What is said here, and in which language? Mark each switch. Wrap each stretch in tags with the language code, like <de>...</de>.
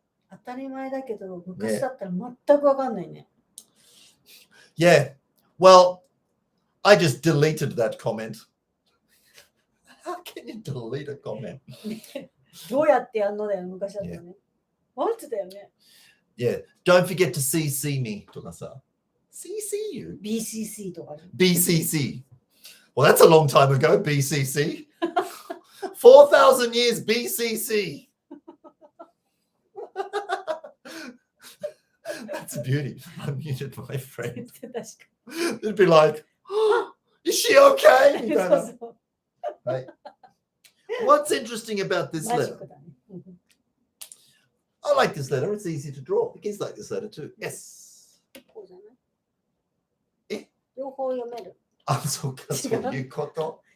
<ja>当たり前だけど、昔だったら全くわかんないね。</ja> <en>Yeah. Well, I just deleted that comment. How can you delete a comment?</en> <ja>どうやってやるのだよ、昔だったらね。</ja> <en>What</en> <ja>だよね。</ja> <en>Yeah. Don't forget to CC me.</en> <ja>とかさ。</ja> <en>CC you?</en> <ja>BCC とかね。</ja> <en>BCC. Well, that's a long time ago, BCC. 4,000 years BCC. That's a beauty. I muted my friend.</en> <ja>確か</ja> <en>It'd be like, oh, is she okay?</en> <ja>に。みたいな。</ja> <en>Right. What's interesting about this</en> <ja>マジ</ja> <en>letter?</en> <ja>ックだね。</ja> <en>I like this letter. It's easy to draw. The kids like this letter too. Yes.</en> <ja>こうじゃないえ両方読める。あ、そうか、そういうこと。</ja>